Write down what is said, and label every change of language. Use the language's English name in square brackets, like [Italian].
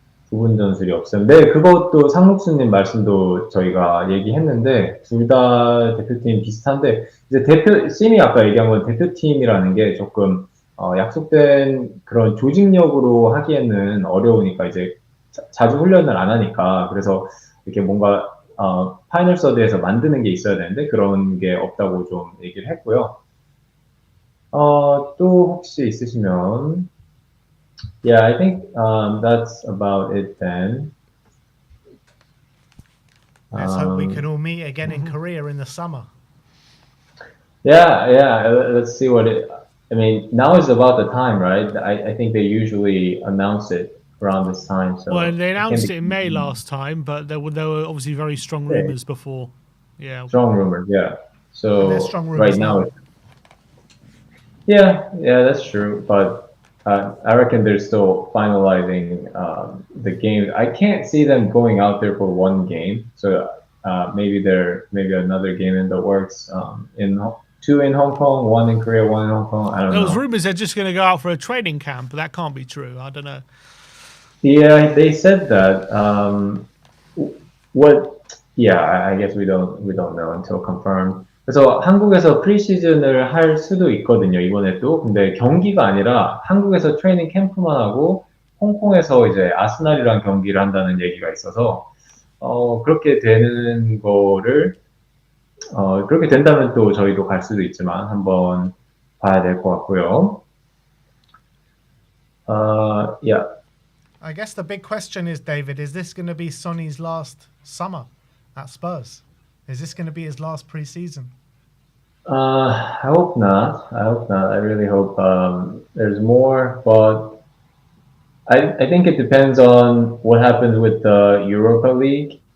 [Korean] 부분 전술이 없었는데, 그것도 상록수님 말씀도 저희가 얘기했는데, 둘 다 대표팀 비슷한데, 이제 심이 아까 얘기한 건 대표팀이라는 게 조금, 약속된 그런 조직력으로 하기에는 어려우니까, 이제 자주 훈련을 안 하니까, 그래서 이렇게 뭔가, 파이널 서드에서 만드는 게 있어야 되는데, 그런 게 없다고 좀 얘기를 했고요. 또 혹시 있으시면, [English] Yeah, I think that's about it then. Let's hope we can all meet again in Korea in the summer. Yeah. Let's see I mean, now is about the time, right? I think they usually announce it around this time. So well, they announced it in May last time, but there were obviously very strong rumors before. Yeah. Strong rumors, yeah. So there's strong rumors right now. Yeah, that's true. But I reckon they're still finalizing the game. I can't see them going out there for one game. So maybe another game in the works. Two in Hong Kong, one in Korea, one in Hong Kong. I don't know. There was rumors they're just going to go out for a training camp, but that can't be true. I don't know. Yeah, they said that. I guess we don't know until confirmed. [Korean] 그래서 한국에서 프리시즌을 할 수도 있거든요, 이번에 또. 근데 경기가 아니라 한국에서 트레이닝 캠프만 하고 홍콩에서 이제 아스날이랑 경기를 한다는 얘기가 있어서 그렇게 되는 거를 그렇게 된다면 또 저희도 갈 수도 있지만 한번 봐야 될 것 같고요. [English] Yeah. I guess the big question is, David, is this going to be Sonny's last summer at Spurs? Is this going to be his last pre-season? I hope not. I really hope there's more, but I think it depends on what happens with the Europa League.